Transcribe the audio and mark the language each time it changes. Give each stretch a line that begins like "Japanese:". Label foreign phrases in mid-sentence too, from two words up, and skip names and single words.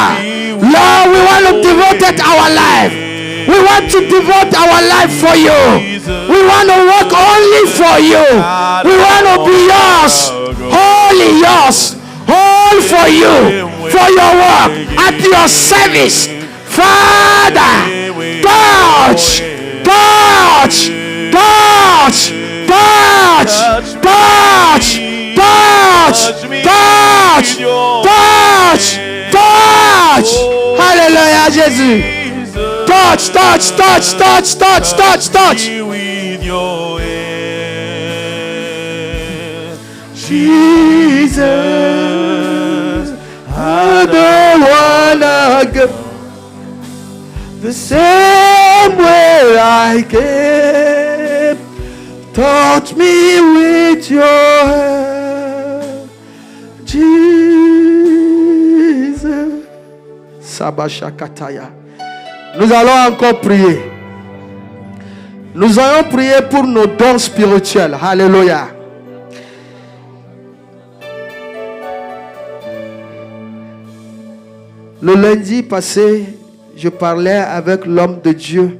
English: Lord, we want to devote our life. We want to devote our life for you. We want to work only for you. We want to be yours. Wholly yours. All for you. For your work. At your service. Father, touch, touch, touch, touch, touch, touch, touch, touch, touch.
French: Hallelujah, Jésus.
English: Touch, touch, touch, touch, touch, touch, touch. Jesus, I don't wanna go the same way I came. Touch me with your hand, Jesus. Sabashakataya.
French: Nous allons encore prier. Nous allons prier pour nos dons spirituels. Alléluia. Le lundi passé, je parlais avec l'homme de Dieu.